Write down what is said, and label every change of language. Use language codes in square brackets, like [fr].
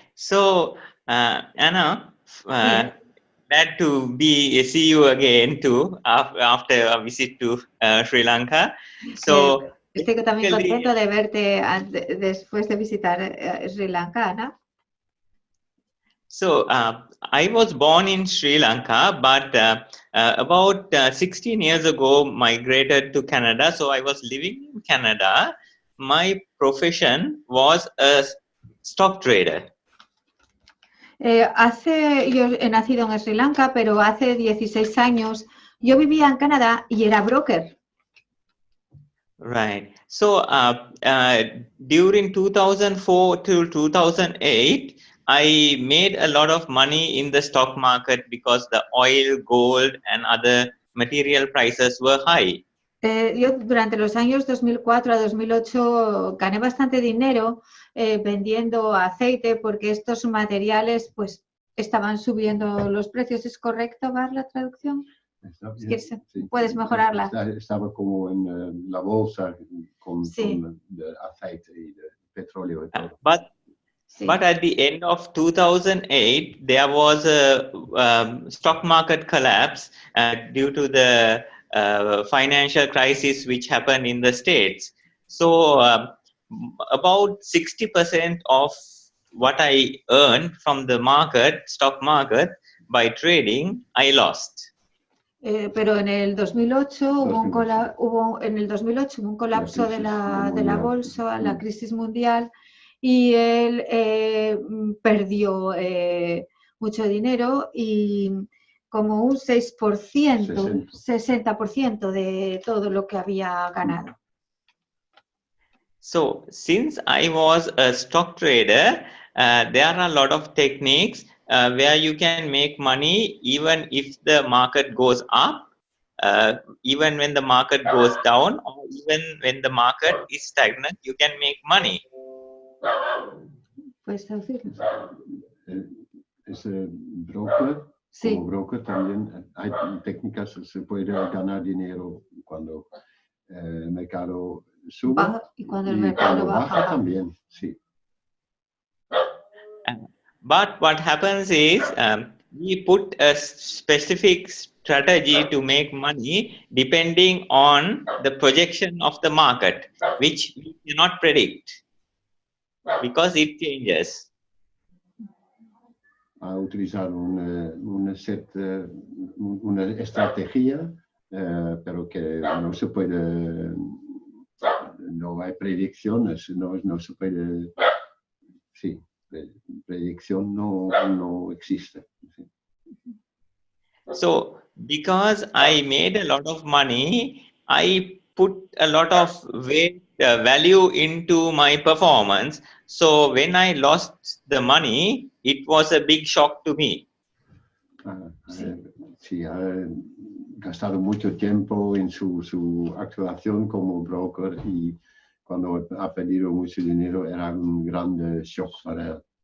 [en] So, Anna, glad to see you again too after a visit to Sri Lanka. So, [es] estoy también contento de verte después de visitar Sri Lanka, Ana. [en] So, I was born in Sri Lanka, but about 16 years ago migrated to Canada. So, I was living in Canada. My profession was a stock trader. [es] Yo he nacido en Sri Lanka, pero hace 16 años yo vivía en Canadá y era broker. [en] Right. So, during 2004 to 2008, I made a lot of money in the stock market because the oil, gold, and other material prices were high. [es] Yo durante los años 2004 a 2008 gané bastante dinero vendiendo aceite porque estos materiales pues estaban subiendo los precios. ¿Es correcto, Bar, la traducción? Sí. Puedes mejorarla. Estaba como en la bolsa con el aceite y el petróleo y todo. [en] But at the end of 2008, there was a stock market collapse due to the financial crisis which happened in the States. So about 60% of what I earned from the stock market, by trading, I lost. [es] Pero en el 2008 hubo un colapso de la bolsa, la crisis mundial, y él perdió mucho dinero y como un 60% de todo lo que había ganado. [en] So, since I was a stock trader, there are a lot of techniques where you can make money even if the market goes up, even when the market goes down, or even when the market is stagnant, you can make money. [es] ¿Puedes traducirnos? Broker, sí. Como broker también hay técnicas, se puede ganar dinero cuando el mercado sube y cuando el mercado baja también, sí. [en] But what happens is we put a specific strategy to make money depending on the projection of the market, which we cannot predict because it changes. [es] A utilizar una estrategia, pero que no se puede no hay predicciones, no se puede, sí, predicción no existe. Sí. [en] So, because I made a lot of money, I put a lot of weight, value into my performance. So, when I lost the money, it was a big shock to me. [es] Sí, ha gastado mucho tiempo en su actuación como broker y cuando ha perdido mucho dinero era un gran shock para él.